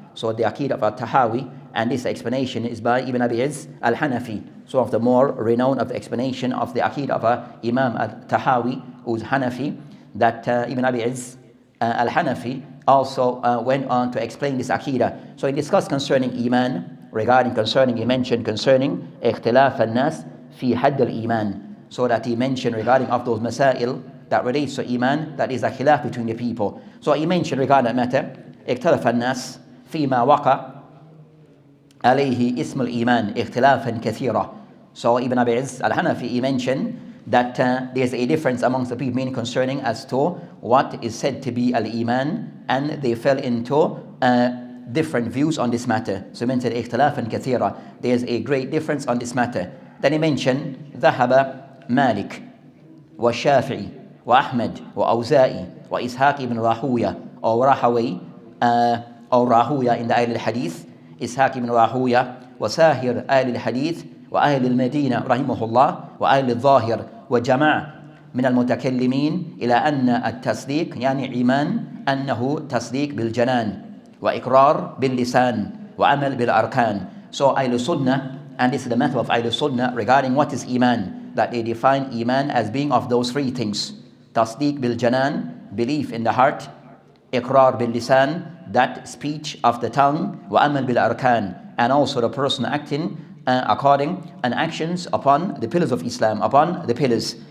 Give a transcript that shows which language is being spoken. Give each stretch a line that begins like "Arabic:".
English: So the Aqidah of At-Tahawi, and this explanation is by Ibn Abi Izz al-Hanafi, so of the more renowned of the explanation of the Aqidah of Imam At-Tahawi, who's Hanafi, that Ibn Abi Izz al-Hanafi also went on to explain this Aqidah. So he discussed concerning Iman, regarding concerning, he mentioned concerning
Arabic: اختلاف الناس في حد الإيمان.
English: So that he mentioned regarding of those masail that relates to Iman, that is a khilaf between the people. So he mentioned regarding that matter,
Arabic: اختلف الناس فيما وقع عليه اسم الإيمان اختلافا كثيرا.
English: So Ibn Abi Izz al-Hanafi, he mentioned that there's a difference amongst the people, meaning concerning as to what is said to be al-Iman, and they fell into different views on this matter. So he mentioned
Arabic: اختلافا كثيرا,
English: there's a great difference on this matter.
Arabic: Then he mentioned ذهب مالك والشافعي وأحمد وأوزائي وإسحاق ibn راهوية أو راهوي أو راهوية in the أهل الحديث, إسحاق ibn راهوية وساهر أهل الحديث وأهل المدينة رحمه الله وأهل الظاهر وجماعة من المتكلمين إلى أن التصديق يعني إيمان أنه تصديق بالجنان وإقرار باللسان وعمل بالأركان.
English: So أهل Sunnah, and this is the method of Ahl Sunnah regarding what is Iman, that they define Iman as being of those three things: Tasdeeq bil Janan, belief in the heart; Iqrar bil Lisan, that speech of the tongue; wa Amal bil Arkan, and also the person acting according and actions upon the pillars of Islam, upon the pillars.